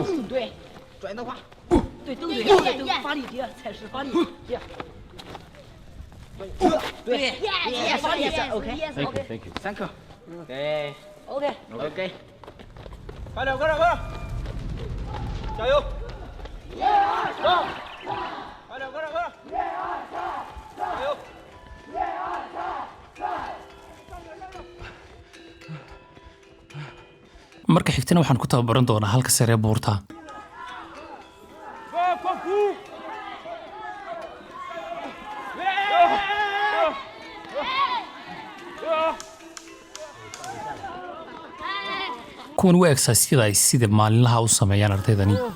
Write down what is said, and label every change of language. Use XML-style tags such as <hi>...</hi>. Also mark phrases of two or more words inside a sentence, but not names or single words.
<zh>对，转右挂，对，都对，对，发力点，踩实发力点，对，发力点 ，OK，</zh> <en>Thank you。</en> <zh>3 颗，对 ，OK，快点，加油！快点，加油！</zh> <so>marka xigtana waxaan ku tababaran doonaa halka sare ee buurta. kuwan waa exercise ay sida maalinlaha u sameeyaan ardaydani.</so>